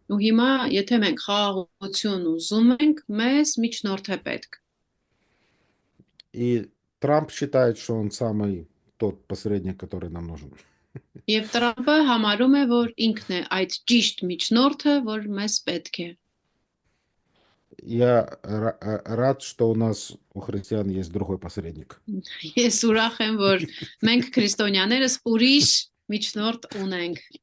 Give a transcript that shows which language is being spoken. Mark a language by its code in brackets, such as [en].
[hy] ու հիմա եթե մենք խաղաղություն ուզում ենք, մեզ միջնորդ է պետք։ [ru] И Трамп считает, что он самый тот посредник, который нам нужен. [hy] Եվ Տրամփը համարում է, որ ինքն է այդ ճիշտ միջնորդը, որ մեզ պետք է։ [ru] Я рад, что у христиан есть другой посредник. [hy] Ես ուրախ եմ, որ մենք քրիստոնյաներս ուրիշ միջնորդ ունենք,